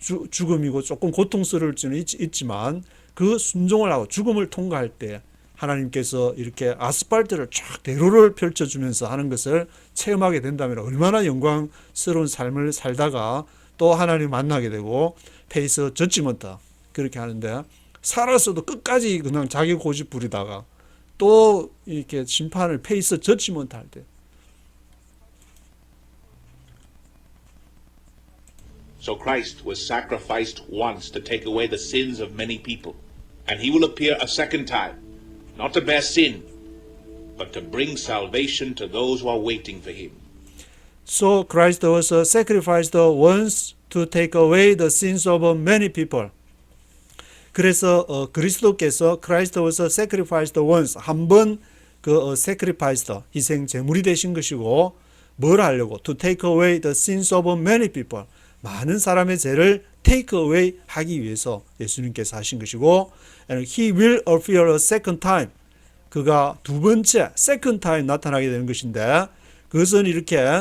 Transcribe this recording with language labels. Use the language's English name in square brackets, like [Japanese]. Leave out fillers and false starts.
[Korean] 죽음이고 조금 고통스러울 수는 있지만 그 순종을 하고 죽음을 통과할 때 하나님께서 이렇게 아스팔트를 쫙 대로를 펼쳐주면서 하는 것을 체험하게 된다면 얼마나 영광스러운 삶을 살다가 또 하나님 만나게 되고 페이스 저지먼트 그렇게 하는데 살았어도 끝까지 그냥 자기 고집 부리다가 또 이렇게 심판을 페이스 저지먼트 할 때 [English] So Christ was sacrificed once to take away the sins of many people, and he will appear a second time, not to bear sin, but to bring salvation to those who are waiting for him. So Christ was sacrificed once to take away the sins of many people. [Korean] 그래서 그리스도께서 [English] Christ was sacrificed once [Korean] 한번 sacrificed 희생 제물이 되신 것이고 뭘 하려고 [English] to take away the sins of many people [Korean] 많은 사람의 죄를 take away 하기 위해서 예수님께서 하신 것이고 [English] and he will appear a second time [Korean] 그가 두 번째 second time 나타나게 되는 것인데 그것은 이렇게